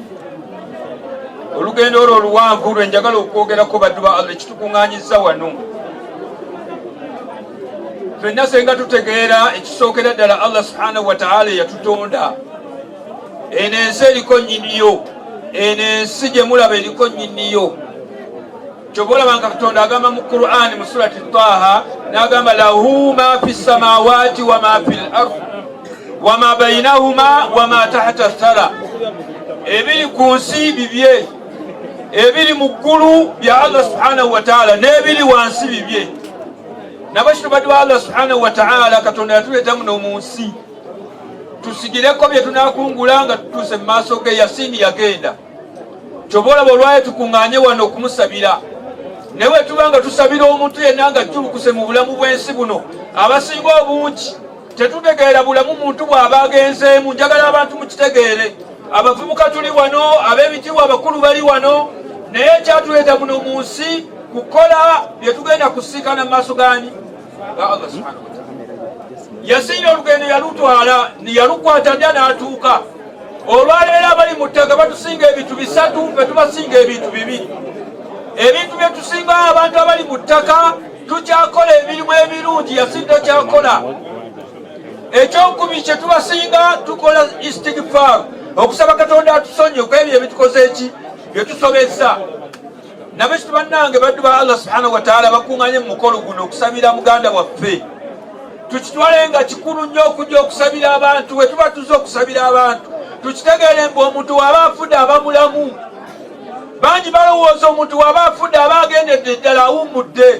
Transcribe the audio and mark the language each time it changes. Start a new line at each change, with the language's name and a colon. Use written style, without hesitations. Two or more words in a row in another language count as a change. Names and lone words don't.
Ganda: Olugendo olwo oluwanvu lwe njagala okwogerako baddu ba Allah, ekitukuŋŋaanyiza wano ffenna senga tutegeera ekisookera ddala Allah
Arabic: سبحانه وتعالى
Ganda: yatutonda. Eno ensi eriko nnyiniyo, eno ensi gye mulaba eriko nnyiniyo. Ky'oba olaba nga Katonda agamba mu Qur'ani mu surati Taha n'agamba
Arabic: له ما في السماوات وما في الأرض وما بينهما وما تحت الثرى.
Ganda: Ebiri ku nsi bibye, ebiri mu ggulu bya Allah
Arabic: سبحانه وتعالى,
Ganda: n'ebiri wansi bibye. Nabashiro baddu Allah
Arabic: سبحانه وتعالى
Ganda: Katonda yatuleeta muno mu nsi tusigireko bye tunaakungula nga tutuuse mu maaso ge. Yasin yagenda. Ky'oba olaba olwayo tukuŋŋaanye wano okumusabira. Newe tubanga tusabira omuntu yenna nga ajjulukuse mu bulamu bw'ensi buno, abasinga obungi tetutegeera bulamu muntu bw'aba agenzeemu. Njagala abantu mukitegeere. Abavubuka tuli wano, ab'ebitiibwa abakulu bali wano, naye ekyatuleeta muno mu nsi kukola bye tugenda kusiikana mu maaso gani ga Allah
Arabic: سبحانه وتعالى.
Ganda: Yasin olugendo yalutwala yalukwata dda n'atuuka. Olwaleero abali mu ttaka batusinga ebintu 3, ffe tubasinga ebintu 2. Ebintu bye tusinga abantu abali mu ttaka tukyakola emirimu ebirungi, Yasin takyakola. Ekyokubi kye tubasinga tukola istighfar, okusaba Katonda atusonye ku ebyo ebitukoze eki bye tusobezza. Nabekiti bannange baddu ba Allah
Arabic: سبحانه وتعالى
Ganda: bakuŋŋaanye mu mukolo guno okusabira muganda waffe. Tukitwale nga kikulu nnyo okujja okusabira abantu. We tuba tuzze okusabira abantu tukitegeere mbu omuntu waba afudde aba mulamu. Bangi balowooza omuntu waba afudde aba agendedde ddala awummudde.